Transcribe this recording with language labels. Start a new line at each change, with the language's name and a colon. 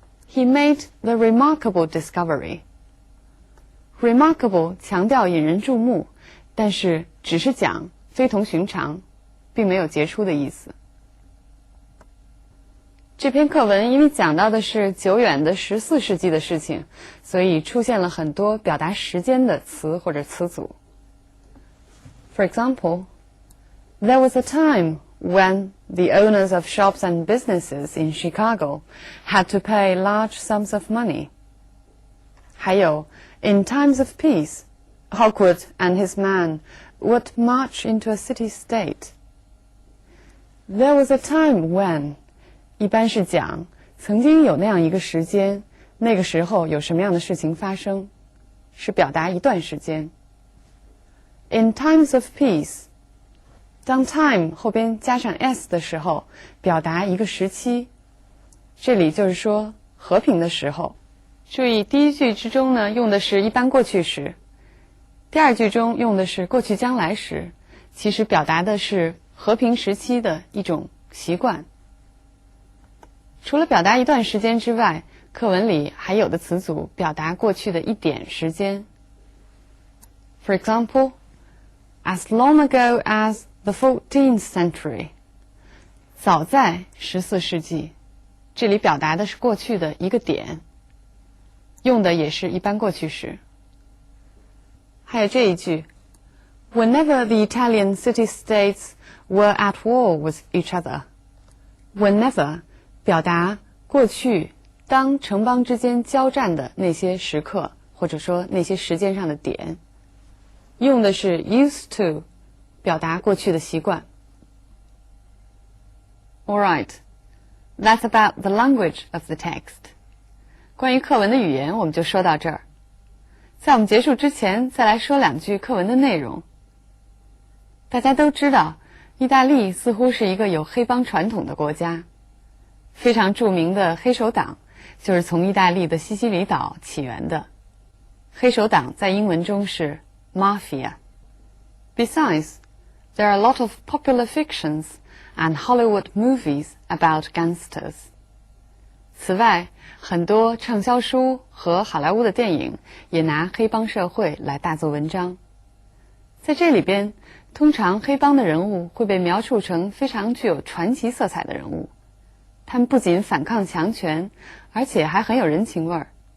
English: He made the remarkable discovery.
Chinese: Remarkable 强调引人注目，但是只是讲非同寻常，并没有杰出的意思。这篇课文因为讲到的是久远的14世纪的事情，所以出现了很多表达时间的词或者词组。
English: For example, there was a time when the owners of shops and businesses in Chicago had to pay large sums of money.
Chinese: 还有
English: In times of peace, Hawkwood and his man would march into a city-state. There was a time when
Chinese: 一般是讲曾经有那样一个时间，那个时候有什么样的事情发生，是表达一段时间。
English: In times of peace,
Chinese: 当 time 后边加上 s 的时候，表达一个时期，这里就是说和平的时候。注意第一句之中呢，用的是一般过去时，第二句中用的是过去将来时，其实表达的是和平时期的一种习惯。除了表达一段时间之外，课文里还有的词组表达过去的一点时间。
English: For example, as long ago as the 14th century.
Chinese: 早在14世纪，这里表达的是过去的一个点，用的也是一般过去时。还有这一句
English: Whenever the Italian city-states were at war with each other.
Chinese: Whenever 表达过去当城邦之间交战的那些时刻，或者说那些时间上的点，用的是 used to 表达过去的习惯。
English: Alright, that's about the language of the text.
Chinese: 关于课文的语言我们就说到这儿。在我们结束之前，再来说两句课文的内容。大家都知道，意大利似乎是一个有黑帮传统的国家。非常著名的黑手党就是从意大利的西西里岛起源的。黑手党在英文中是 mafia.
English: Besides, there are a lot of popular fictions and Hollywood movies about gangsters.
Chinese: 此外，很多畅销书和好莱坞的电影也拿黑帮社会来大做文章。在这里边，通常黑帮的人物会被描述成非常具有传奇色彩的人物。他们不仅反抗强权，而且还很有人情味儿。